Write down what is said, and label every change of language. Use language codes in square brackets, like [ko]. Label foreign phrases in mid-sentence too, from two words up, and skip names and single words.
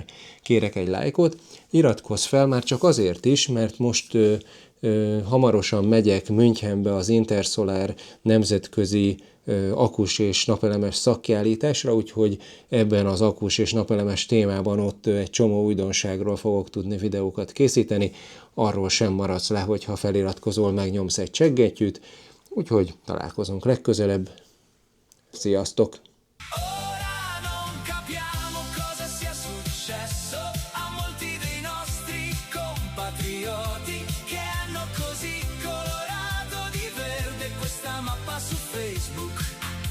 [hu] kérek egy lájkot, iratkozz fel már csak azért is, mert most hamarosan megyek Münchenbe az Intersolar nemzetközi akus és napelemes szakkiállításra, úgyhogy ebben az akus és napelemes témában ott egy csomó újdonságról fogok tudni videókat készíteni, arról sem maradsz le, hogyha feliratkozol, megnyomsz egy csekgettyűt, Úgyhogy találkozunk legközelebb. Sziasztok! [it] Ora non capiamo cosa sia successo a molti dei nostri compatrioti che hanno così colorato di verde questa mappa su Facebook.